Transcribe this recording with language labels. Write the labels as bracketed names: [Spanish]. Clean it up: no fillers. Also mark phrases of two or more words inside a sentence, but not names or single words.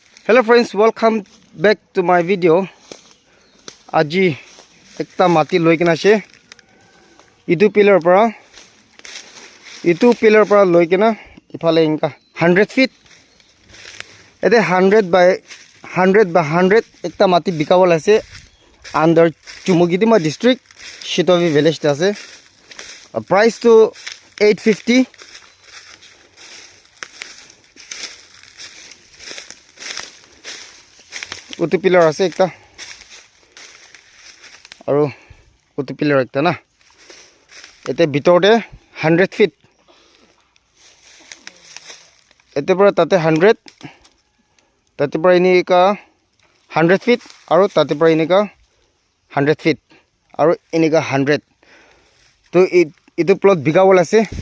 [English] Hello friends, welcome back to my video. [Naga Pidgin] Aji ekta mati loi kena ase. Itu pillar para loi kena ifale inka 100 feet. Ede 100 by 100 ekta mati bikawal ase under Chumugidima district, Shitovi village te ase. Price to 850. Utu pillar ase ekta aru utu pillar ekta na ete bitor de 100 feet ete pura tate 100 tate pura ini ka 100 feet aru tate pura ini ka 100 feet aru ini ka 100 to itu plot bigawal ase